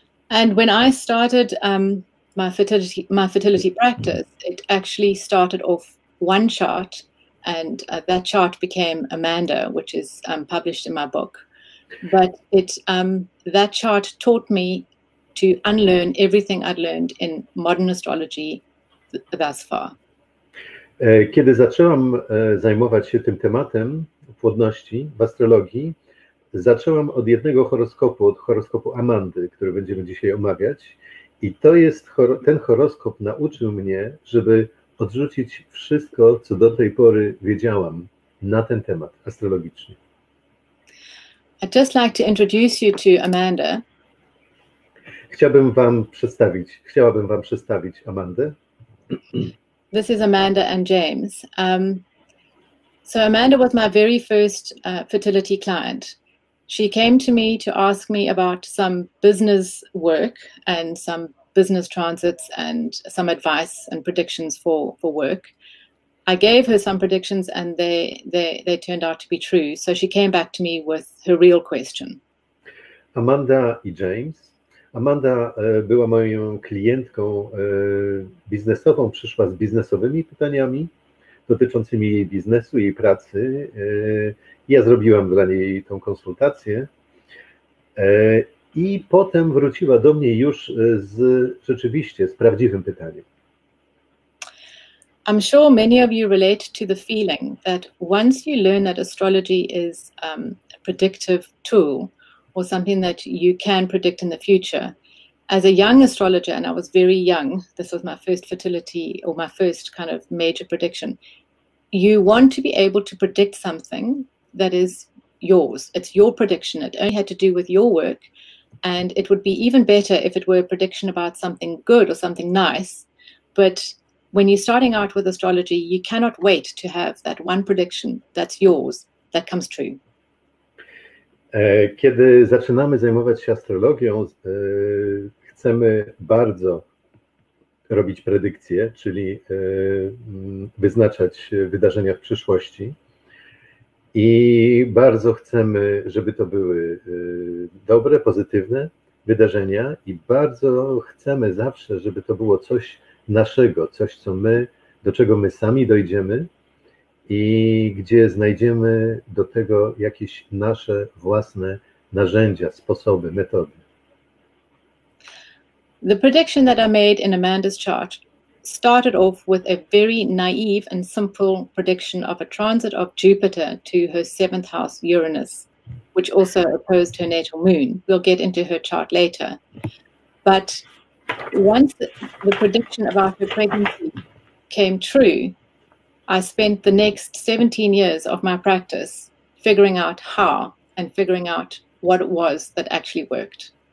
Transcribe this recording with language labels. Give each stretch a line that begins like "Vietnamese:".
English: And when I started my fertility practice, it actually started off one chart, and that chart became Amanda, which is published in my book. But that chart taught me to unlearn everything I'd learned in modern astrology thus far.
Polish: Kiedy zaczęłam zajmować się tym tematem płodności w astrologii, zaczęłam od jednego horoskopu, od horoskopu Amandy, który będziemy dzisiaj omawiać. I ten horoskop nauczył mnie, żeby odrzucić wszystko, co do tej pory wiedziałam na ten temat astrologiczny.
English: I'd just like to introduce you to Amanda.
Polish: Chciałabym wam przedstawić Amandę.
English: This is Amanda and James. So Amanda was my very first fertility client. She came to me to ask me about some business work and some business transits and some advice and predictions for work. I gave her some predictions and they turned out to be true. So she came back to me with her real question.
Polish: Amanda i James. Amanda była moją klientką biznesową, przyszła z biznesowymi pytaniami dotyczącymi jej biznesu, jej pracy. Ja zrobiłam dla niej tą konsultację i potem wróciła do mnie już rzeczywiście z prawdziwym pytaniem.
English: I'm sure many of you relate to the feeling that once you learn that astrology is a predictive tool, or something that you can predict in the future. As a young astrologer, and I was very young, this was my first fertility or my first kind of major prediction, you want to be able to predict something that is yours. It's your prediction. It only had to do with your work, and it would be even better if it were a prediction about something good or something nice. But when you're starting out with astrology, you cannot wait to have that one prediction that's yours, that comes true.
Polish: Kiedy zaczynamy zajmować się astrologią, chcemy bardzo robić predykcje, czyli wyznaczać wydarzenia w przyszłości i bardzo chcemy, żeby to były dobre, pozytywne wydarzenia i bardzo chcemy zawsze, żeby to było coś naszego, coś do czego my sami dojdziemy i gdzie znajdziemy do tego jakieś nasze własne narzędzia, sposoby, metody.
English: The prediction that I made in Amanda's chart started off with a very naive and simple prediction of a transit of Jupiter to her 7th house Uranus, which also opposed her natal moon. We'll get into her chart later. But once the prediction about her pregnancy came true, I spent the next 17 years of my practice figuring out how and figuring out what it was that actually worked.